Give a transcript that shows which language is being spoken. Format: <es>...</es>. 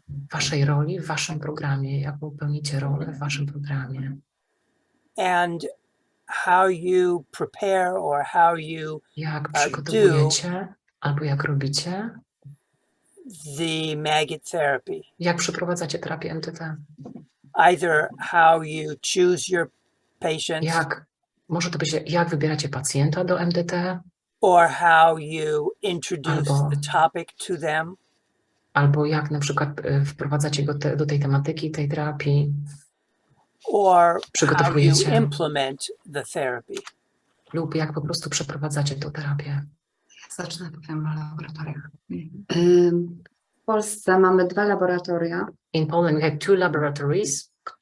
<pl>waszej roli w waszym programie, jaką pełnicie rolę w waszym programie.</pl> <en>And how you prepare or how you</en> <pl>jak przygotowujecie albo jak robicie</pl> <en>the maggot therapy.</en> <pl>Jak przeprowadzacie terapię MDT?</pl> <en>Either how you choose your patients.</en> <pl>Może to być jak wybieracie pacjenta do MDT.</pl> <en>Or how you introduce the topic to them.</en> <pl>Albo jak na przykład wprowadzacie go do tej tematyki, tej terapii.</pl> <en>Or how you implement the therapy.</en> <pl>Lub jak po prostu przeprowadzacie tę terapię. Zacznę, powiem o laboratoriach. W Polsce mamy 2 laboratoria.</pl> <en>In Poland we have 2 laboratories.</en>